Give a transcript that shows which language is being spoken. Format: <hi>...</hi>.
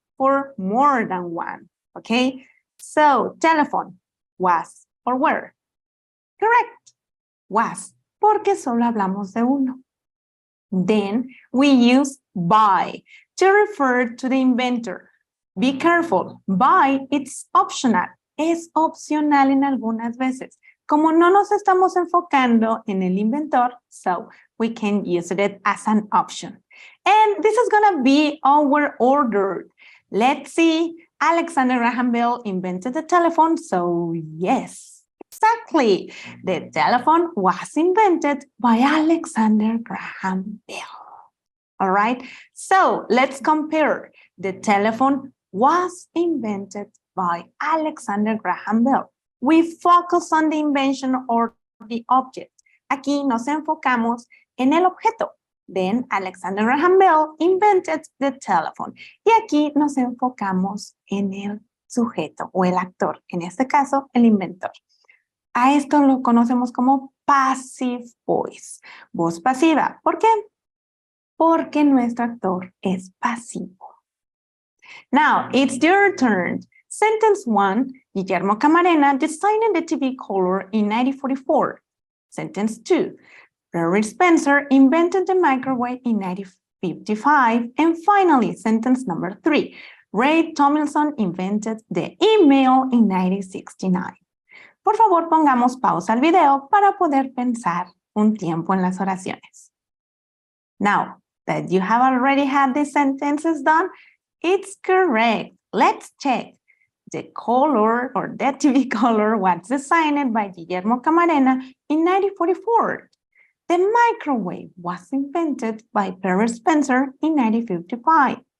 <en>for more than one, okay? So, telephone, was or were. Correct, was,</en> <es>porque solo hablamos de uno.</es> <en>Then we use by to refer to the inventor. Be careful, by, it's optional.</en> <es>Es opcional en algunas veces. Como no nos estamos enfocando en el inventor,</es> <en>so we can use it as an option. And this is going to be our order. Let's see. Alexander Graham Bell invented the telephone, so yes, exactly. The telephone was invented by Alexander Graham Bell. All right, so let's compare. The telephone was invented by Alexander Graham Bell. We focus on the invention or the object.</en> <es>Aquí nos enfocamos en el objeto.</es> <en>Then Alexander Graham Bell invented the telephone.</en> <es>Y aquí nos enfocamos en el sujeto o el actor. En este caso, el inventor. A esto lo conocemos como passive voice. Voz pasiva. ¿Por qué? Porque nuestro actor es pasivo.</es> <en>Now, it's your turn. Sentence 1, Guillermo Camarena designed the TV color in 1944. Sentence 2, Larry Spencer invented the microwave in 1955. And finally, sentence number 3, Ray Tomlinson invented the email in 1969.</en> <es>Por favor, pongamos pausa al video para poder pensar un tiempo en las oraciones.</es> <en>Now that you have already had these sentences done, it's correct. Let's check. The color or the TV color was designed by Guillermo Camarena in 1944. The microwave was invented by Perry Spencer in 1955.</en>